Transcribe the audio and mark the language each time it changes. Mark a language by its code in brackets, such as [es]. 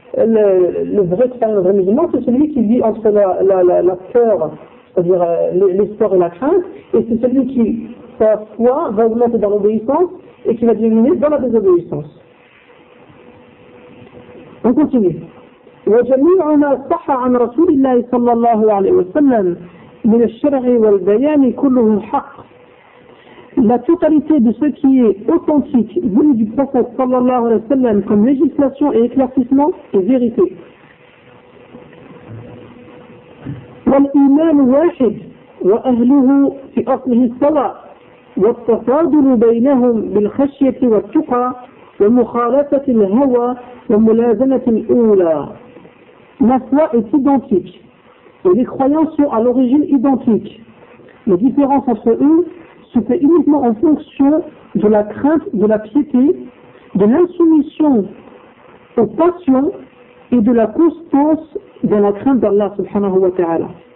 [ar] الفريق من [fr] celui qui vit entre la peur, c'est-à-dire l'espoir et la crainte, et c'est celui qui sa foi va augmenter dans l'obéissance et qui va diminuer dans la désobéissance. On continue. [ar] وجميع ما صح عن رسول الله صلى الله عليه وسلم من الشرع والبيان كله حق. [fr] La totalité de ce qui est authentique venu du prophète [ar] صلى الله عليه وسلم [fr] comme législation et éclaircissement est vérité. [ar] والإيمان واحد وأهله في أصله الصلاة. والتفاضل بينهم بالخشية والتقى ومخالفة الهوى وملازمة الأولى. [fr] Ma foi est identique et les croyances sont à l'origine identiques. Les différences entre eux se fait uniquement en fonction de la crainte, de la piété, de l'insoumission aux passions et de la constance dans la crainte d'Allah subhanahu wa ta'ala.